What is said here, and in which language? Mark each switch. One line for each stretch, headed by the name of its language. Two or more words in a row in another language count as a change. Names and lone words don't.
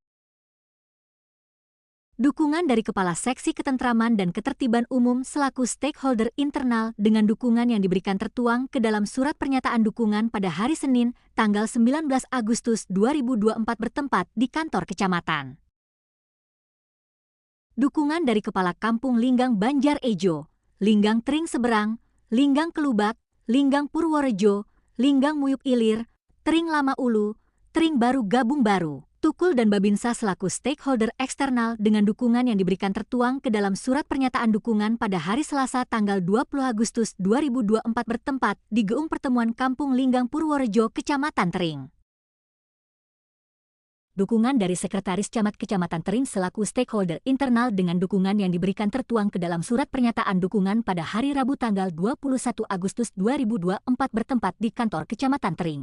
Indonesian: Dukungan dari Kepala Seksi Ketentraman dan Ketertiban Umum selaku stakeholder internal dengan dukungan yang diberikan tertuang ke dalam surat pernyataan dukungan pada hari Senin tanggal 19 Agustus 2024 bertempat di kantor kecamatan. Dukungan dari Kepala Kampung Linggang Banjar Ejo, Linggang Tering Seberang, Linggang Kelubak, Linggang Purworejo, Linggang Muyuk Ilir, Tering Lama Ulu, Tering Baru Gabung Baru, Tukul dan Babinsa selaku stakeholder eksternal dengan dukungan yang diberikan tertuang ke dalam surat pernyataan dukungan pada hari Selasa tanggal 20 Agustus 2024 bertempat di Geung Pertemuan Kampung Linggang Purworejo, Kecamatan Tering. Dukungan dari Sekretaris Camat Kecamatan Tering selaku stakeholder internal dengan dukungan yang diberikan tertuang ke dalam surat pernyataan dukungan pada hari Rabu tanggal 21 Agustus 2024 bertempat di kantor Kecamatan Tering.